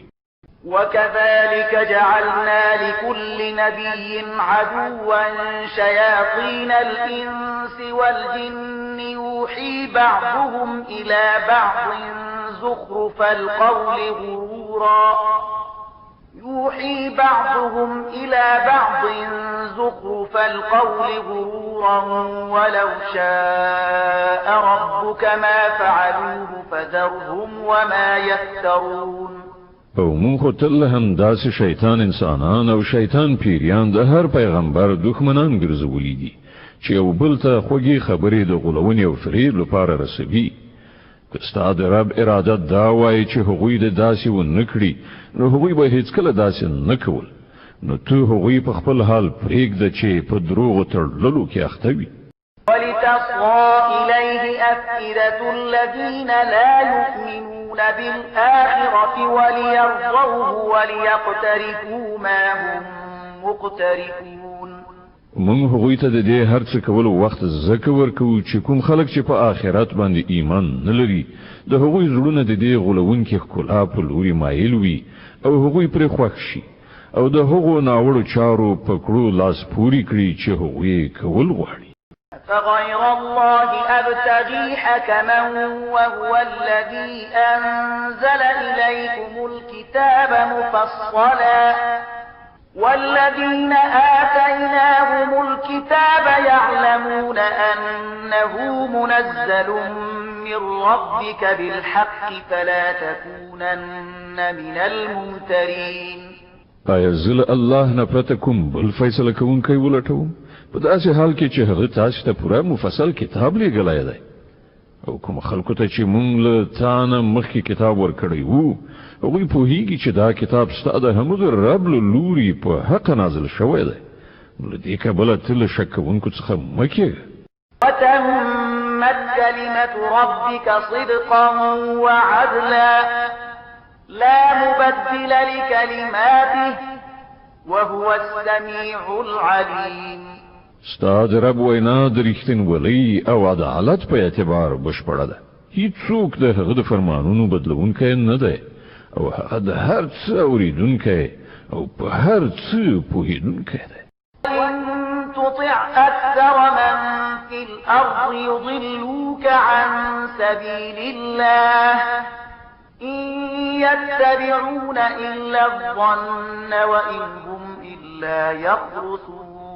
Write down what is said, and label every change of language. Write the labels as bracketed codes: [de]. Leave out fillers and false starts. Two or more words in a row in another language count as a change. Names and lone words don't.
[ar] وكذلك جعلنا لكل نبي عدوا شياطين الإنس والجن يوحي بعضهم إلى بعض زخرف القول غرورا ولو شاء ربك ما فعلوه فذرهم وما يفترون. [ps] او مونږ خو تل هم داسې شیطان انسانان او شیطان پیریان د هر پیغمبر دښمنان ګرځولي دي چې یو بل ته خوږې خبرې د غولونې او فریب لپاره رسوي. که ستا د رب اراده دا وایي چې هغوی د داسې ونه کړي نو هغوی به هیڅکله داسې نه کول نو ته هغوی په خپل حال پرېږده چې په دروغو تړلو کې اخته وي. [ar] ولتصغى إليه أفئدة الذين لا يؤمنون بالآخرة وليرضوه وليقترفوا ما هم مقترفون. [ps] موږ هغوی ته د دې هر څه کولو وخت زکه ورکوو چې کوم خلک چې په آخرت باندې ایمان نه لري د هغوی زړونه د دې غولونکي ښکلا په لوري مایل وي او هغوی پرې خوښ شي او د هغو ناوړو چارو په کړو لاس پوري کړي چې هغوی کول غواړي. [ar] فغير الله أبتغي حكما وهو الذي أنزل إليكم الكتاب مفصلا والذين آتيناهم الكتاب يعلمون أنه منزل من ربك بالحق فلا تكونن من الممترين. [ps] آیا زل الله نه پرته کوم بل فیصله کوونکی ولټوم په داسې حال کې چې هغه تاسو ته پوره مفصل کتاب لېږلی دی او کوم خلکو ته چې مونږ له تا نه مخکې کتاب ورکړی وو هغوی پوهیږي چې دا کتاب ستا د همغه رب له لوري په حق نازل شوی دی نو له دې کبله ته له شک کوونکو څخه مه کېږه. [ar] وتمت كلمة ربك صدقا وعدلا لا مبدل لكلماته وهو السميع العليم. [ps] ستا د رب وینا د رښتینولۍ او عدالت په اعتبار بشپړه ده. هیڅوک د هغه د فرمانونو بدلونکی نه دی او هغه د هر څه اورېدونکی او په هر څه پوهېدونکی دی. [ar] إن تطع أكثر من في الأرض يضلوك عن سبيل الله إن يتبعون إلا الظن وإن هم إلا يخرصون.